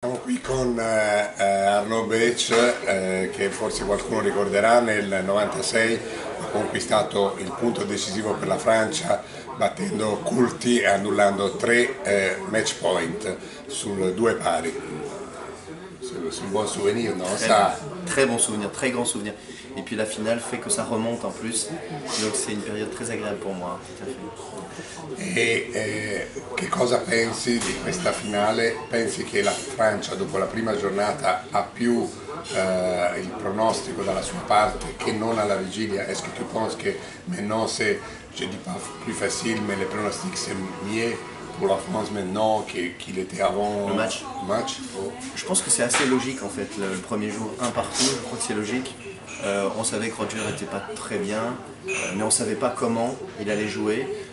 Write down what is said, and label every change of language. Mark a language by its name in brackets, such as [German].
[Italian] con Arnaud Beach, che forse qualcuno ricorderà, nel 96 ha conquistato il punto decisivo per la Francia battendo Culti e annullando 3 match point sul 2 pari. [French] C'est un bon souvenir, non ça? Très bon souvenir, très grand souvenir. Et puis la finale fait que ça remonte en plus, donc c'est une période très agréable pour moi, tout à fait. [Italian] Che cosa pensi di questa finale? Pensi che la Francia dopo la prima giornata ha più il pronostico dalla sua parte che non alla vigilia? [French] Est-ce que tu penses que maintenant c'est, je dis pas plus facile, mais les pronostics c'est mieux pour la France maintenant qu'il était avant le match? Oh. Je pense que c'est assez logique en fait, le premier jour un partout, je crois que c'est logique. On savait que Roger n'était pas très bien, mais on ne savait pas comment il allait jouer.